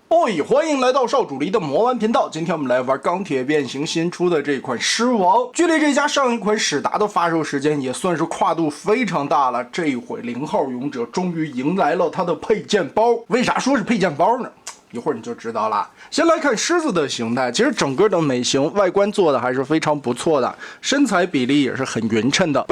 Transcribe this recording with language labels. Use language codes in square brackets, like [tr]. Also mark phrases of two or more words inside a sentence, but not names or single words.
[zh] Oi， 歡迎來到少主離的魔玩頻道。今天我們來玩鋼鐵變形新出的這款獅王。距離這家上一款史達的發售時間也算是跨度非常大了。這一回0號勇者終於迎來了它的配件包。為啥說是配件包呢？一會兒你就知道了。先來看獅子的形態，其實整個的美型外觀做的還是非常不錯的，身材比例也是很匀稱的。